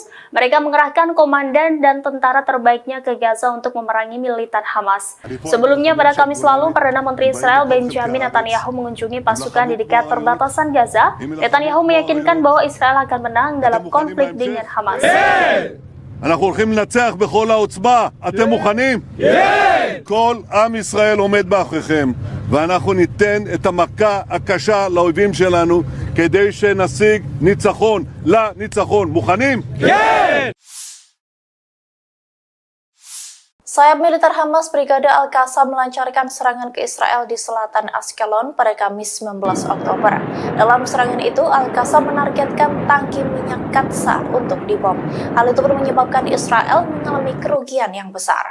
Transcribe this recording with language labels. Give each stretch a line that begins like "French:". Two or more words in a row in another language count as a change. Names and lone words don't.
Indonesian: Mereka mengerahkan komandan dan tentara terbaiknya ke Gaza untuk memerangi militan Hamas. Sebelumnya pada Kamis lalu, Perdana Menteri Israel Benjamin Netanyahu mengunjungi pasukan di dekat perbatasan Gaza. Netanyahu meyakinkan bahwa Israel akan menang dalam konflik dengan Hamas.
Hebrew: אנחנו הולכים לנצח בכל העוצמה. אתם מוכנים? כן! כל עם ישראל עומד מאחוריכם, ואנחנו ניתן את המכה הקשה לאויבים שלנו כדי שנשיג ניצחון לניצחון. מוכנים? כן!
Indonesian: Sayap militer Hamas Brigadir Al-Qassam melancarkan serangan ke Israel di selatan Ashkelon pada Kamis 19 Oktober. Dalam serangan itu, Al-Qassam menargetkan tangki minyak Katsa untuk dibom. Hal itu pun menyebabkan Israel mengalami kerugian yang besar.